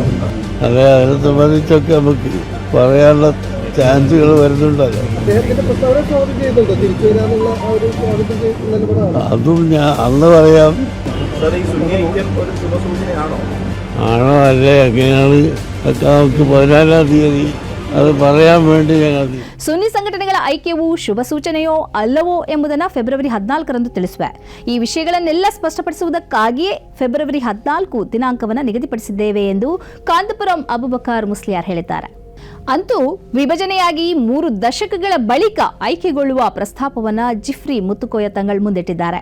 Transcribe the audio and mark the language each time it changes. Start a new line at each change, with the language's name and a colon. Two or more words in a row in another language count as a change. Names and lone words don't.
Malayalam: അതെ, അതിനെ സംബന്ധിച്ചൊക്കെ നമുക്ക് പറയാനുള്ള ചാൻസുകൾ വരുന്നുണ്ടല്ലോ. അതും ഞാൻ അന്ന് പറയാം. ആണോ അല്ലേ എങ്ങനെയാണ് നമുക്ക് 14ാം തീയതി ಅದು പറയാൻ വേണ്ടി ഞങ്ങൾ
Kannada: ಸುನ್ನಿ ಸಂಘಟನೆಗಳ ಐಕ್ಯವು ಶುಭ ಸೂಚನೆಯೋ ಅಲ್ಲವೋ ಎಂಬುದನ್ನು ಫೆಬ್ರವರಿ 14ರಂದು ತಿಳಿಸುವೆ. ಈ ವಿಷಯಗಳನ್ನೆಲ್ಲ ಸ್ಪಷ್ಟಪಡಿಸುವುದಕ್ಕಾಗಿಯೇ ಫೆಬ್ರವರಿ 14 ದಿನಾಂಕವನ್ನು ನಿಗದಿಪಡಿಸಿದ್ದೇವೆ ಎಂದು ಕಾಂತಪುರಂ ಅಬುಬಕರ್ ಮುಸ್ಲಿಯಾರ್ ಹೇಳಿದ್ದಾರೆ. ಅಂತೂ ವಿಭಜನೆಯಾಗಿ 3 ದಶಕಗಳ ಬಳಿಕ ಆಯ್ಕೆಗೊಳ್ಳುವ ಪ್ರಸ್ತಾಪವನ್ನ ಜಿಫ್ರಿ ಮುತ್ತುಕೋಯ ತಂಗಳ್ ಮುಂದಿಟ್ಟಿದ್ದಾರೆ.